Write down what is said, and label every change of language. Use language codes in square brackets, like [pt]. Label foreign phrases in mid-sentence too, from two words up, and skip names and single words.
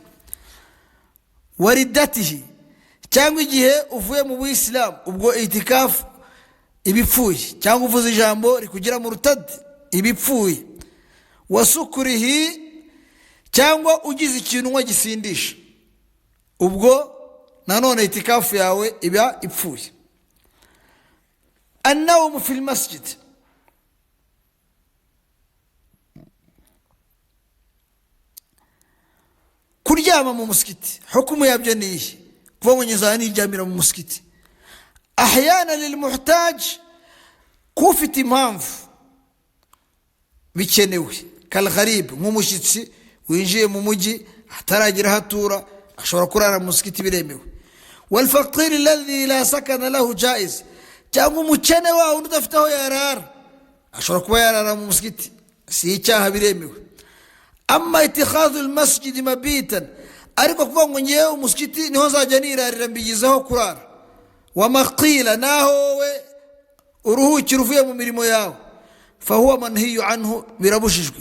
[rw] waridatihi, cyangwa igihe uvuye mu Buyisilamu, ubwo itikafu ibipfuye, cyangwa uvuze ijambo rikugira mu rutadi ibipfuye. wasukurihi, cyangwa ugize ikintu nko gisindisha, ubwo nanone itikafu yawe iba ipfuye. [ar] النوم في المسجد. [rw] kuryama mu muskiti hukumu yabyo niyi kuva mu nyizani iryamira mu muskiti. [ar] أحيانا للمحتاج, [rw] kufite impamvu bikenewe. kalgharib, nk'umushyitsi winjiye mu mujyi ataragira hatura ashobora kurara mu muskiti biremewe. [ar] والفقير الذي لا سكن له جائز, [rw] cyangwa umukene wawe udafite aho yarara ashobora kuba yarara mu muskiti, si icyaha biremewe. [ar] أما اتخاذ المسجد مبيتا, [rw] ariko kuvuga ngo ngiye umuskiti niho nzajya nirarira mbigizaho kurara. [ar] ومقيلا, [rw] naho we uruhukira uvuye mu mirimo yawe, [ar] فهو منهي عنه, [rw] birabujijwe.